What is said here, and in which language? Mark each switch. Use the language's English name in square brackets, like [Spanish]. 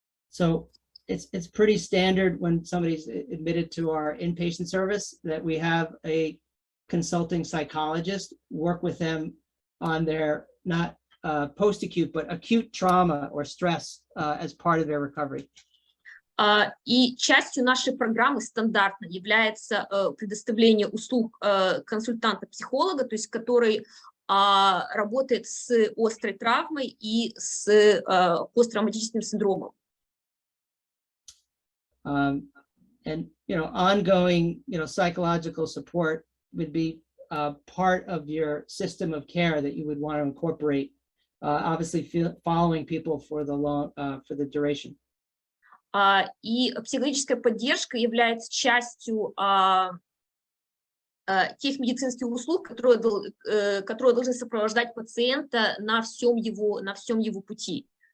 [English] So it's pretty standard when somebody's admitted to our inpatient service that we have a consulting psychologist work with them on their not post-acute, but acute trauma or stress as part of their recovery. [Russian] И частью нашей программы стандартно является предоставление услуг консультанта-психолога, то есть который работает с острой травмой и с посттравматическим синдромом. [English] And ongoing psychological support would be part of your system of care that you would want to incorporate, obviously following people for the duration. [Russian] И психологическая поддержка является частью тех медицинских услуг, которые должны сопровождать пациента на всем его пути.